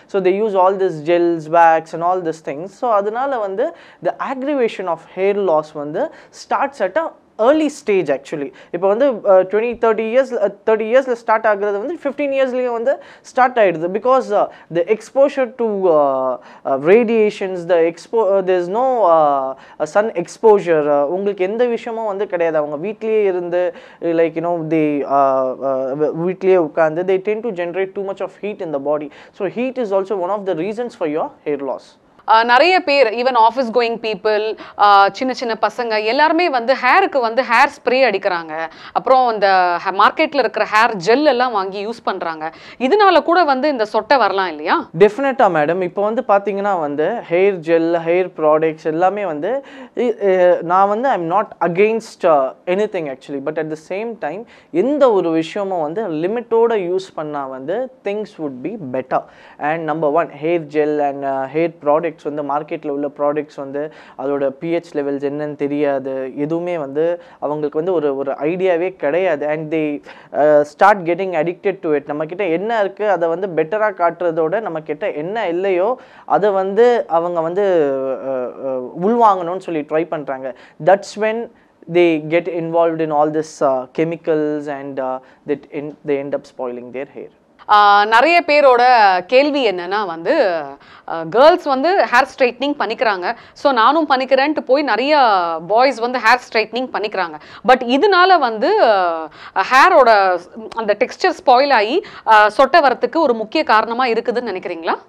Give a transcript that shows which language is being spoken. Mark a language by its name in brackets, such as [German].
[English] So they use all this gels, wax and all this things. [Tamil] So அதனால வந்து [English] The aggravation of hair loss வந்து starts at a early stage actually. [Tamil] இப்போ வந்து 30 இயர்ஸில் start ஆகுறது வந்து 15 இயர்ஸ்லேயும் வந்து ஸ்டார்ட் ஆகிடுது. [English] Because the exposure to radiations, there is no sun exposure. [Tamil] உங்களுக்கு எந்த விஷயமும் வந்து கிடையாது. அவங்க வீட்லேயே இருந்து [English] Like you know they வீட்லேயே உட்காந்து they tend to generate too much of heat in the body. So heat is also one of the reasons for your hair loss. [Tamil] நிறைய பேர் ஈவன் ஆஃபீஸ் கோயிங் பீப்புள், சின்ன சின்ன பசங்க எல்லாருமே வந்து ஹேருக்கு வந்து ஹேர் ஸ்ப்ரே அடிக்கிறாங்க. அப்புறம் இந்த மார்க்கெட்டில் இருக்கிற ஹேர் ஜெல் எல்லாம் வாங்கி யூஸ் பண்ணுறாங்க. இதனால கூட வந்து இந்த சொட்டை வரலாம் இல்லையா? டெஃபினட்டாக மேடம். இப்போ வந்து பார்த்தீங்கன்னா வந்து ஹேர் ஜெல், ஹேர் ப்ராடக்ட்ஸ் எல்லாமே வந்து நான் வந்து [English] I am not against anything actually. But at the same time [Tamil] எந்த ஒரு விஷயமும் வந்து [English] லிமிட்டோட யூஸ் பண்ணால் வந்து திங்ஸ் வுட் பி பெட்டர். [Tamil] And number one, hair gel and hair product வந்து மார்க்கெட்டில் உள்ள ப்ராடக்ட்ஸ் வந்து அதோட பிஹெச் லெவல்ஸ் என்னன்னு தெரியாது. எதுவுமே வந்து அவங்களுக்கு வந்து ஒரு ஐடியாவே கிடையாது. [English] And they start getting addicted to it. [Tamil] நம்மக்கிட்ட என்ன இருக்குது அதை வந்து பெட்டராக காட்டுறதோட நம்மக்கிட்ட என்ன இல்லையோ அதை வந்து அவங்க வந்து உள்வாங்கணும்னு சொல்லி ட்ரை பண்ணுறாங்க. That's when [English] they get involved in all this chemicals and they end up spoiling their hair. [Tamil] நிறைய பேரோட கேள்வி என்னன்னா வந்து கேர்ள்ஸ் வந்து ஹேர் ஸ்ட்ரைட்னிங் பண்ணிக்கிறாங்க, ஸோ நானும் பண்ணிக்கிறேன்ட்டு போய் நிறைய பாய்ஸ் வந்து ஹேர் ஸ்ட்ரைட்னிங் பண்ணிக்கிறாங்க. பட் இதனால வந்து ஹேரோட அந்த டெக்ஸ்டர் ஸ்பாயில் ஆகி சொட்டை வரத்துக்கு ஒரு முக்கிய காரணமாக இருக்குதுன்னு நினைக்கிறீங்களா?